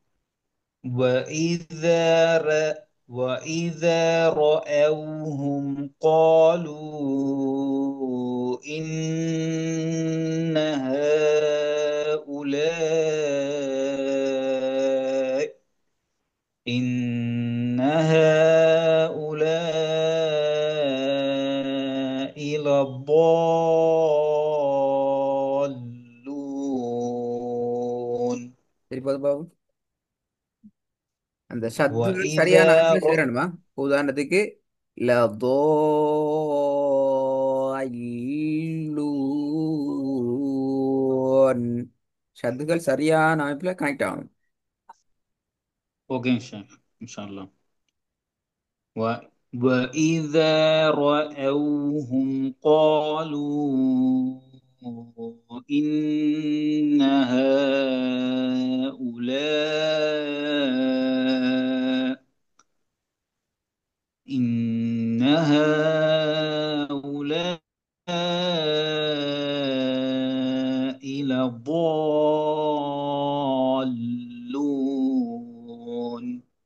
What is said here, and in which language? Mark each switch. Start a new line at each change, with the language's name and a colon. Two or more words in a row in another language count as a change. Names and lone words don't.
Arabic: وإذا رأوهم قالوا إن هؤلاء لضالون.
Tamil: திருப்பி வந்து பாப்போம். அந்த சத்துகள் சரியான
Arabic: وإذا
Tamil: அமைப்புல சேரணுமா? உதாரணத்துக்கு லதோல்லூன். சத்துகள் சரியான அமைப்புல கனெக்ட் ஆகணும்.
Arabic: اوكي ان شاء الله. و... وإذا رأوهم قالوا إن هؤلاء إن هؤلاء لضالون.